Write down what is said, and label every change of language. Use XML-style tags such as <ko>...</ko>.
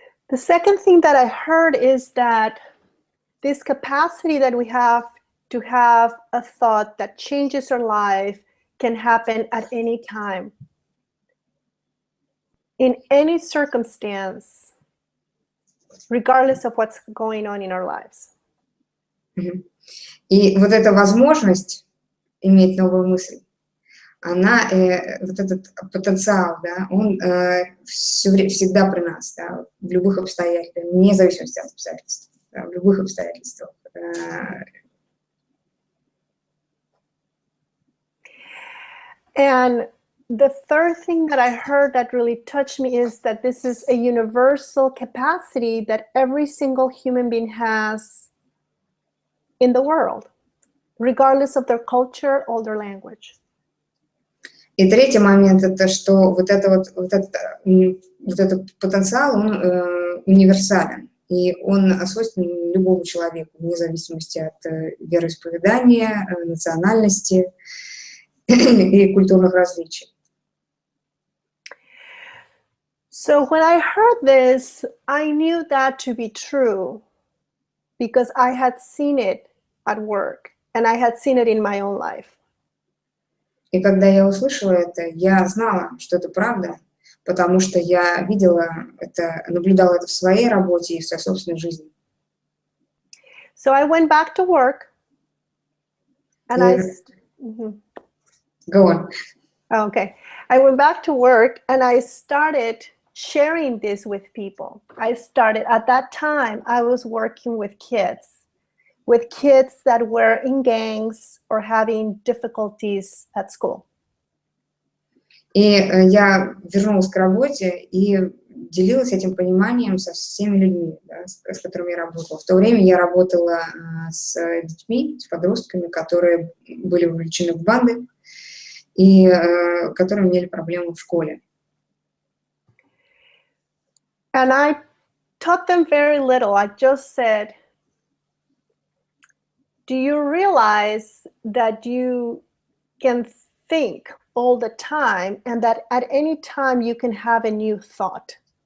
<en>The second thing that I heard is that this capacity that we have to have a thought that changes our life can happen at any time, in any circumstance, regardless of what's going on in our lives.</en> <ru>И вот эта возможность иметь новую мысль, вот этот потенциал, да, он всегда при нас, да, в любых обстоятельствах, вне зависимости от обстоятельств, да, в любых обстоятельствах.</ru> <en>And the third thing that I heard that really touched me is that this is a universal capacity that every single human being has in the world, regardless of their culture or their language.</en> <ru>И третий момент — это что вот этот потенциал, он универсален, и он свойственен любому человеку, вне зависимости от вероисповедания, национальности и культурных различий.</ru> <en>So when I heard this, I knew that to be true because I had seen it at work and I had seen it in my own life.</en> <ru>И когда я услышала это, я знала, что это правда, потому что я видела это, наблюдала это в своей работе и в своей собственной жизни.</ru> <en>So I went back to work and Go on. Okay. I went back to work and I started sharing this with people. At that time, I was working with kids that were in gangs or having difficulties at school.</en> <ru>И я вернулась к работе и делилась этим пониманием со всеми людьми, да, с которыми я работала. В то время я работала с детьми, с подростками, которые были вовлечены в банды и которые имели проблемы в школе.</ru> <en>And I taught them very little. I just said, do you realize that you can think all the time and that at any time you can have a new thought?</en>